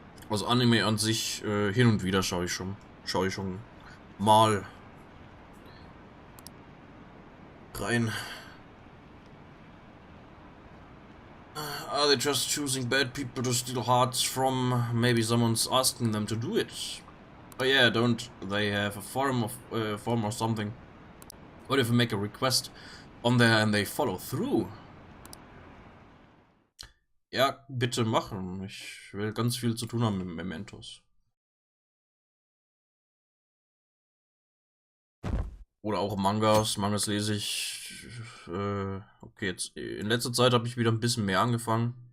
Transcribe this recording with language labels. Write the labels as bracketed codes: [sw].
[de] Also Anime an sich hin und wieder schaue ich schon mal rein. [en] Are they just choosing bad people to steal hearts from? Maybe someone's asking them to do it. Oh yeah, don't they have a form or something? What if we make a request on there and they follow through? [de] Ja, bitte machen. Ich will ganz viel zu tun haben mit Mementos. Oder auch Mangas. Mangas lese ich. Okay, jetzt in letzter Zeit habe ich wieder ein bisschen mehr angefangen.